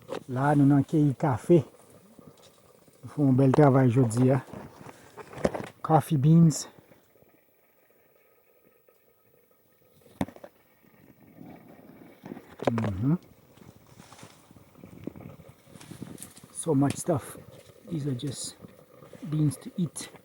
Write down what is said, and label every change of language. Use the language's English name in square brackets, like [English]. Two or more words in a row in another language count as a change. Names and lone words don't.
[Haitian Creole] La nou nan keyi kafe. Nou foun bel travay jodi ya. [English] Coffee beans. So much stuff. These are just beans to eat.